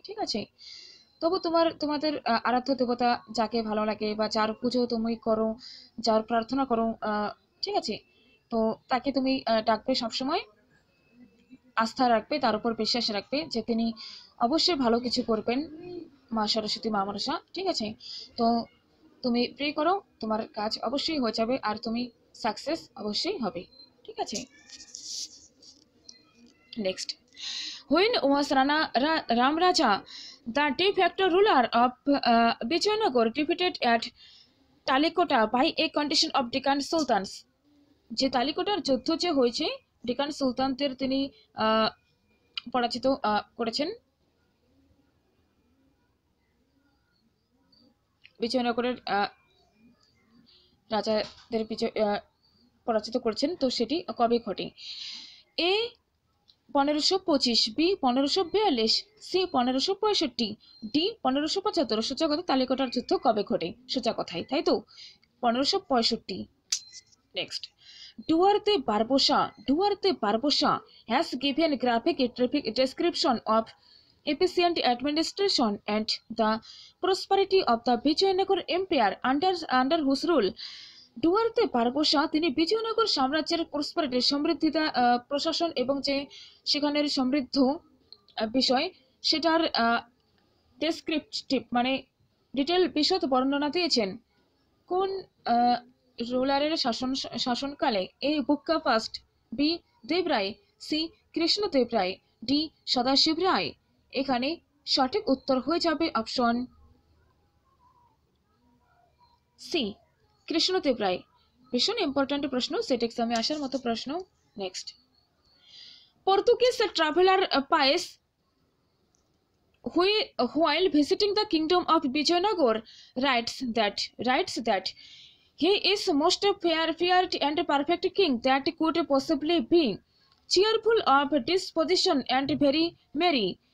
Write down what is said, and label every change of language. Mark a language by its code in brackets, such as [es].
[bn] ঠিক আছে, তবু তোমাদের আরাধ্য দেবতা যাকে ভালো লাগে বা যার পুজো তুমি করো, যার প্রার্থনা করো, ঠিক আছে, তো তাকে তুমি ডাকবে, সবসময় আস্থা রাখবে, তার উপর বিশ্বাস রাখবে যে তিনি অবশ্যই ভালো কিছু করবেন, মা সরস্বতী, মা মনসা। ঠিক আছে, তো তুমি প্রে করো, তোমার কাজ অবশ্যই হয়ে যাবে আর তুমি সাকসেস অবশ্যই হবে। ঠিক আছে, [en] Next, when was Ram Raja, the de facto ruler of Vijayanagar, defeated at Talikota by a condition of Deccan Sultans? [bn] যে তালিকোটার যুদ্ধ যে হয়েছে, ডেকান সুলতানদের তিনি পরাজিত করেছেন, বিজয়নগরের রাজাদের পরাজিত করেছেন, তো সেটি কবে ঘটে? এ 1525, বি 1542, সি 1565, ডি 1575। সোজা কথা, তালিকোটার যুদ্ধ কবে ঘটে? সোজা কথাই, তাই তো, 1565। [en] Next, Duarte Barbosa has given graphic description of efficient administration and the prosperity of the Vijayanagar Empire under whose rule? [bn] Duarte Barbosa তিনি বিজয়নগর সাম্রাজ্যের প্রসপারিটি, সমৃদ্ধিতা, প্রশাসন এবং যে সেখানের সমৃদ্ধ বিষয় সেটার ডেসক্রিপটিভ মানে ডিটেল বিশদ বর্ণনা দিয়েছেন। কোন রুলারের শাসনকালে? এ বুক্কা ফার্স্ট, বি দেব রায়, সি কৃষ্ণদেব রায়, ডি সদাশিব রায়। এখানে সঠিক উত্তর হয়ে যাবে অপশন সি, কৃষ্ণদেব রায়। ভীষণ ইম্পর্ট্যান্ট প্রশ্ন, সেট এক্সামে আসার মতো প্রশ্ন। [en] Next, Portuguese traveller Paes while visiting the kingdom of Vijayanagar writes that he is most feared and perfect king that could possibly be, cheerful of disposition and very merry.